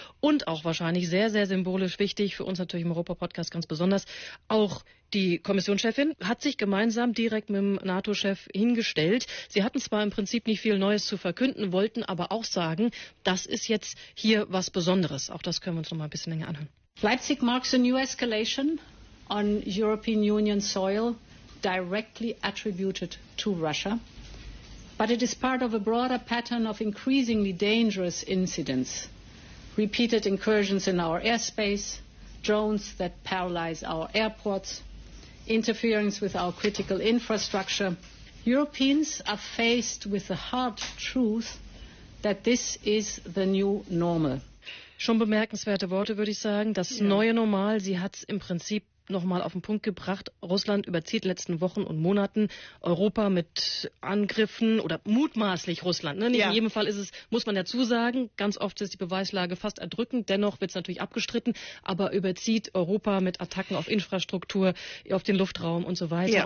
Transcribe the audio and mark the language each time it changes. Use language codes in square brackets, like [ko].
[de] Und auch wahrscheinlich sehr, sehr symbolisch wichtig, für uns natürlich im Europa-Podcast ganz besonders, auch die Kommissionschefin hat sich gemeinsam direkt mit dem NATO-Chef hingestellt. Sie hatten zwar im Prinzip nicht viel Neues zu verkünden, wollten aber auch sagen, das ist jetzt hier was Besonderes. Auch das können wir uns noch mal ein bisschen länger anhören. [en] Leipzig marks a new escalation on European Union soil directly attributed to Russia, but it is part of a broader pattern of increasingly dangerous incidents, repeated incursions in our airspace, drones that paralyze our airports, interference with our critical infrastructure. Europeans are faced with the hard truth that this is the new normal. [de] Schon bemerkenswerte Worte, würde ich sagen. Das neue Normal, sie hat es im Prinzip nochmal auf den Punkt gebracht. Russland überzieht letzten Wochen und Monaten Europa mit Angriffen oder mutmaßlich Russland. Ne? Nicht in jedem Fall ist es, muss man dazu sagen, ganz oft ist die Beweislage fast erdrückend. Dennoch wird es natürlich abgestritten, aber überzieht Europa mit Attacken auf Infrastruktur, auf den Luftraum und so weiter. Ja.